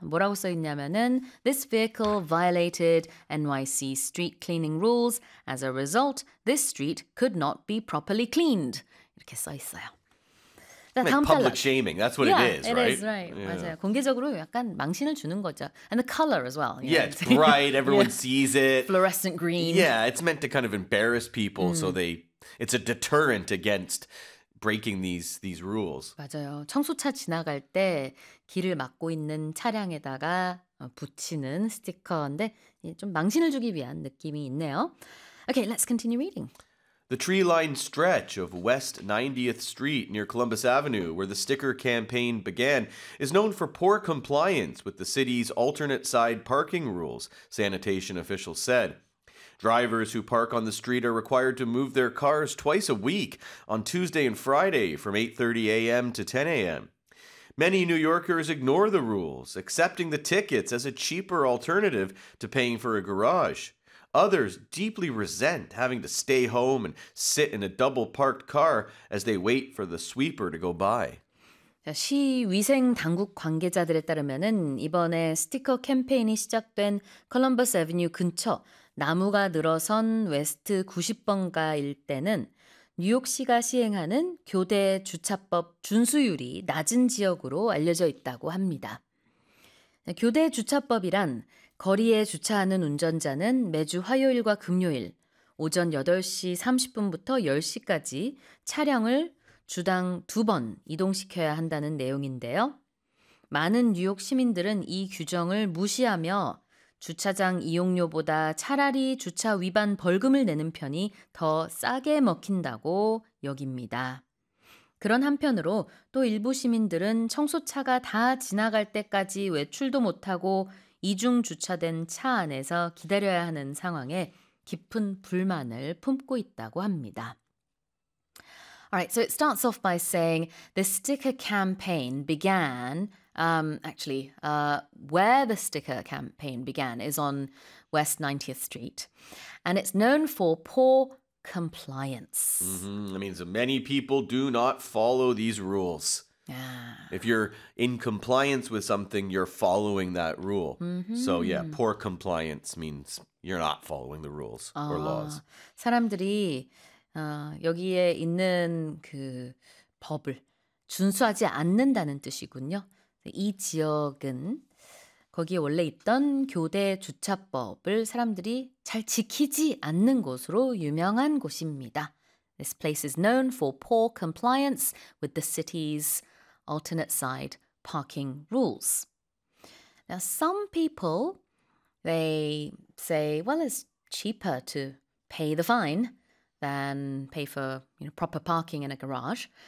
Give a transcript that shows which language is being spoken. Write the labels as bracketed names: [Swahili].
[Korean] 뭐라고 써 있냐면은 [English] This vehicle violated NYC street cleaning rules. As a result, this street could not be properly cleaned. [Korean] 이렇게 써 있어요. 자, 다음 달라. [English] Public shaming. That's what yeah, it is, right? It is, right. Yeah. [Korean] 맞아요. 공개적으로 약간 망신을 주는 거죠. [English] And the color as well. Yeah, it's bright. Everyone yeah. sees it. Fluorescent green. Yeah, it's meant to kind of embarrass people. Mm. So they, it's a deterrent against breaking these rules. [Korean] 맞아요. 청소차 지나갈 때 길을 막고 있는 차량에다가 붙이는 스티커인데 좀 망신을 주기 위한 느낌이 있네요. [English] Okay, let's continue reading. The tree-lined stretch of West 90th Street near Columbus Avenue, where the sticker campaign began, is known for poor compliance with the city's alternate side parking rules, sanitation officials said. Drivers who park on the street are required to move their cars twice a week, on Tuesday and Friday, from 8:30 a.m. to 10 a.m. Many New Yorkers ignore the rules, accepting the tickets as a cheaper alternative to paying for a garage. Others deeply resent having to stay home and sit in a double-parked car as they wait for the sweeper to go by. [Korean] 시 위생 당국 관계자들에 따르면은 이번에 스티커 캠페인이 시작된 Columbus Avenue 근처 나무가 늘어선 웨스트 90번가 일대는 뉴욕시가 시행하는 교대 주차법 준수율이 낮은 지역으로 알려져 있다고 합니다. 교대 주차법이란 거리에 주차하는 운전자는 매주 화요일과 금요일 오전 8시 30분부터 10시까지 차량을 주당 두 번 이동시켜야 한다는 내용인데요. 많은 뉴욕 시민들은 이 규정을 무시하며 주차장 이용료보다 차라리 주차 위반 벌금을 내는 편이 더 싸게 먹힌다고 여깁니다. 그런 한편으로 또 일부 시민들은 청소차가 다 지나갈 때까지 외출도 못하고 이중 주차된 차 안에서 기다려야 하는 상황에 깊은 불만을 품고 있다고 합니다. [English] Alright, so it starts off by saying the sticker campaign began, where the sticker campaign began is on West 90th Street, and it's known for poor compliance. Mm-hmm. That means many people do not follow these rules. Yeah. If you're in compliance with something, you're following that rule. Mm-hmm. So yeah, poor compliance means you're not following the rules or laws. [Korean] 사람들이 여기에 있는 그 법을 준수하지 않는다는 뜻이군요. 이 지역은 거기에 원래 있던 교대 주차법을 사람들이 잘 지키지 않는 곳으로 유명한 곳입니다. [English] This place is known for poor compliance with the city's alternate side parking rules. Now, some people, they say, well, it's cheaper to pay the fine than pay for, you know, proper parking in a garage.